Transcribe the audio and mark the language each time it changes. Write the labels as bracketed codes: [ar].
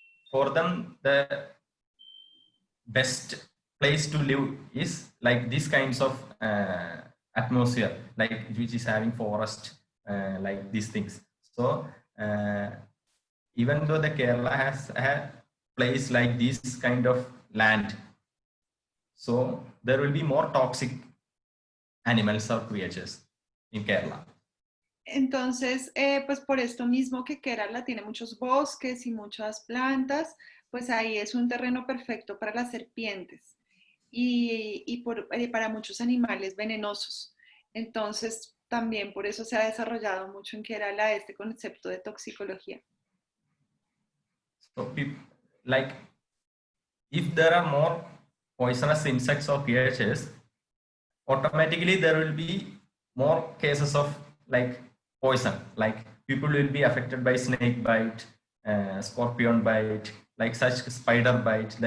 [en] For them, the best place to live is like these kinds of atmosphere, like which is having forest, like these things. So even though the Kerala has a place like this kind of land, so there will be more toxic animals or creatures in Kerala. [es] Entonces, pues por esto mismo que Kerala tiene muchos bosques y muchas plantas, pues ahí es un terreno perfecto para las serpientes y para muchos animales venenosos. Entonces, también por eso se ha desarrollado mucho en Kerala este concepto de toxicología. [en] So, like, if there are more poisonous insects or creatures, automatically there will be more cases of like poison, like people will be affected by snake bite, scorpion bite, like such spider bite.